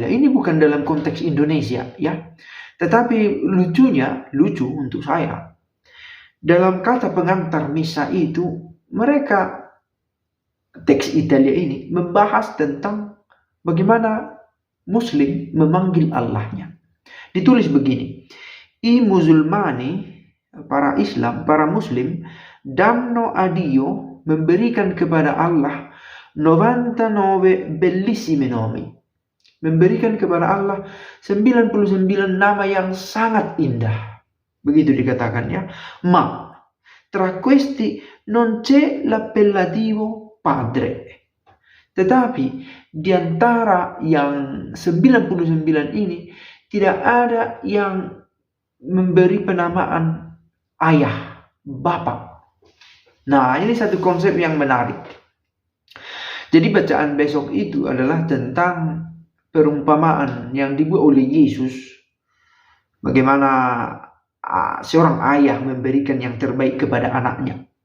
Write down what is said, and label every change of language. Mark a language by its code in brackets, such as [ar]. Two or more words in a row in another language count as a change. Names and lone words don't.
[id] Ini bukan dalam konteks Indonesia ya. Tetapi lucu untuk saya, dalam kata pengantar misa itu, mereka teks Italia ini membahas tentang bagaimana Muslim memanggil Allahnya. Ditulis begini, [it] I musulmani, [id] para Islam, para Muslim, [it] danno a Dio, [id] memberikan kepada Allah 99 [it] bellissimi nomi. [id] Memberikan kepada Allah 99 nama yang sangat indah. Begitu dikatakan ya. [it] Ma tra questi non c'è l'appellativo padre. [id] Tetapi di antara yang 99 ini tidak ada yang memberi penamaan ayah, bapak. Nah, ini satu konsep yang menarik. Jadi bacaan besok itu adalah tentang perumpamaan yang dibuat oleh Yesus, bagaimana seorang ayah memberikan yang terbaik kepada anaknya.